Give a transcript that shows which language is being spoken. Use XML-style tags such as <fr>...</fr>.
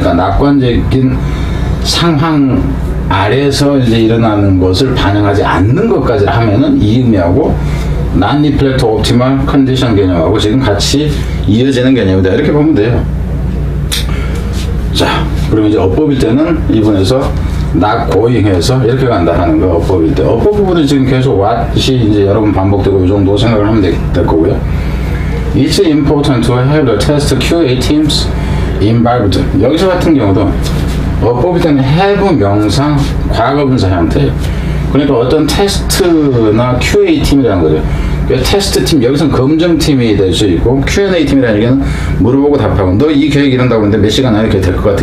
<ko>그러니까 낙관적인 상황 아래서 이제 일어나는 것을 반영하지 않는 것까지 하면은 이 의미하고</ko> <en>non-reflect optimal condition</en> <ko>개념하고 지금 같이 이어지는 개념이다. 이렇게 보면 돼요. 자, 그러면 이제 어법일 때는 이분에서 not going 해서 이렇게 간다 하는 거 어법일 때. 어법 부분은 지금 계속 what이 이제 여러 번 반복되고 이 정도 생각을 하면 될 거고요.</ko> <en>It's important to have the test QA teams involved.</en> <ko>여기서 같은 경우도 어법일 때는 have 명사 과거분사 형태예요. 그러니까 어떤 테스트나 QA 팀이라는 거죠. 그러니까 테스트 팀, 여기서는 검증팀이 될 수 있고 Q&A 팀이라는 얘기는 물어보고 답하고 너 이 계획 이런다고 했는데 몇 시간 안에 이렇게 될 것 같아.</ko>